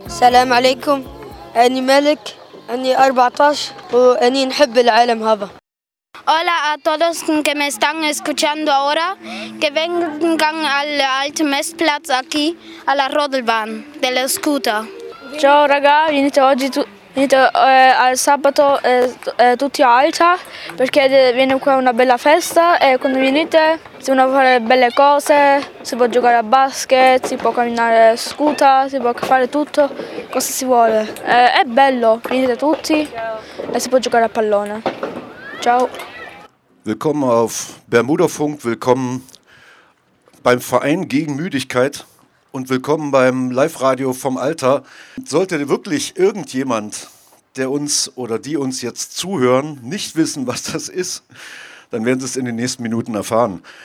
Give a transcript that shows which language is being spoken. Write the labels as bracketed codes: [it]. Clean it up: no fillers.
[ar] السلام عليكم، أنا مالك، أنا 14 وأني نحب العالم هذا. [es] Hola a todos que me están escuchando ahora, que vengan al alto Messplatz aquí, a la Rodelbahn, del scooter. [it] Ciao raga, venite oggi al sabato tutti alta, perché viene qua una bella festa e quando venite si vanno a fare belle cose, si può giocare a basket, si può camminare scooter, si può fare tutto, cosa si vuole. È bello, venite tutti e si può giocare a pallone. Ciao. [de] Willkommen auf Bermudafunk, willkommen beim Verein gegen Müdigkeit und willkommen beim Live-Radio vom Alter. Sollte wirklich irgendjemand, der uns oder die uns jetzt zuhören, nicht wissen, was das ist, dann werden sie es in den nächsten Minuten erfahren.